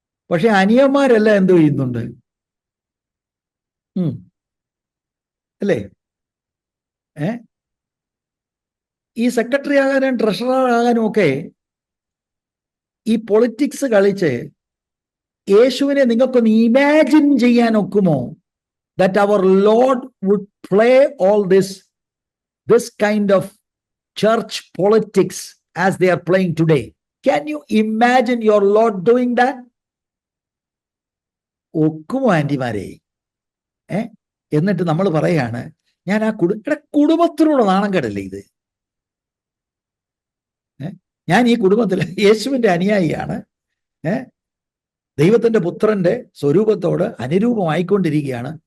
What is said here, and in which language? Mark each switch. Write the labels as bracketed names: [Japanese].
[Malayalam] പക്ഷെ അനിയന്മാരെല്ലാം എന്തോ ചെയ്യുന്നുണ്ട്, അല്ലേ? ഈ സെക്രട്ടറി ആകാനും ട്രഷറർ ആകാനും ഒക്കെ ഈ പൊളിറ്റിക്സ് കളിച്ച് യേശുവിനെ നിങ്ങൾക്കൊന്ന് ഇമാജിൻ ചെയ്യാൻ ഒക്കുമോ? [English] That our Lord would play all this kind of church politics as they are playing today. Can you imagine your Lord doing that? [Malayalam] ഒക്കുമോ ആന്റിമാരെ? എന്നിട്ട് നമ്മൾ പറയാണ്, ഞാൻ ആ കുടുംബത്തിനോട് നാണം കേടല്ലേ ഇത്? ഞാൻ ഈ കുടുംബത്തിൽ യേശുവിന്റെ അനുയായിയാണ്, ദൈവത്തിന്റെ പുത്രന്റെ സ്വരൂപത്തോട് അനുരൂപമായിക്കൊണ്ടിരിക്കുകയാണ്.